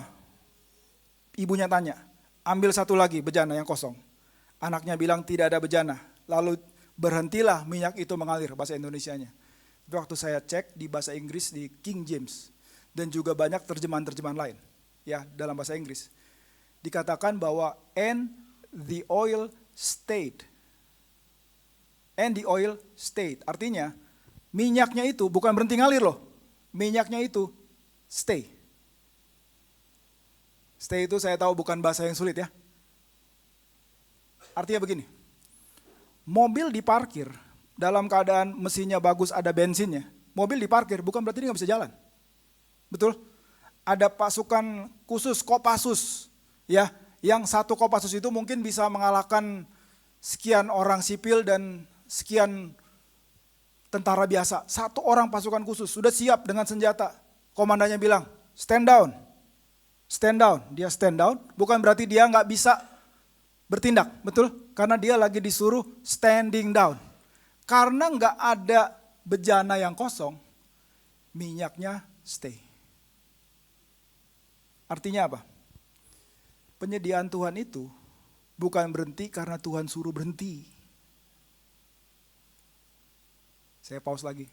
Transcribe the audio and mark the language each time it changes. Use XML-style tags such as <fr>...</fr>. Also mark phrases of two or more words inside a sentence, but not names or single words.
<id>Ibunya tanya, ambil satu lagi bejana yang kosong. Anaknya bilang tidak ada bejana. Lalu berhentilah minyak itu mengalir, bahasa Indonesianya. Tapi waktu saya cek di bahasa Inggris di</id> <en>King James</en> <id>dan juga banyak terjemahan-terjemahan lain ya dalam bahasa Inggris. Dikatakan bahwa</id> <en>and the oil stayed. And the oil stayed.</en> <id>Artinya minyaknya itu bukan berhenti ngalir loh. Minyaknya itu stay. Stay itu saya tahu bukan bahasa yang sulit ya. Artinya begini. Mobil diparkir dalam keadaan mesinnya bagus, ada bensinnya. Mobil diparkir bukan berarti dia nggak bisa jalan. Betul? Ada pasukan khusus, Kopassus. Ya, yang satu Kopassus itu mungkin bisa mengalahkan sekian orang sipil dan sekian tentara biasa. Satu orang pasukan khusus sudah siap dengan senjata. Komandannya bilang,</id> <en>stand down. Stand down. Dia stand down,</en> <id>bukan berarti dia nggak bisa bertindak. Betul? Karena dia lagi disuruh</id> <en>standing down.</en> <id>Karena nggak ada bejana yang kosong, minyaknya stay. Artinya apa? Penyediaan Tuhan itu bukan berhenti karena Tuhan suruh berhenti. Saya pause lagi.</id>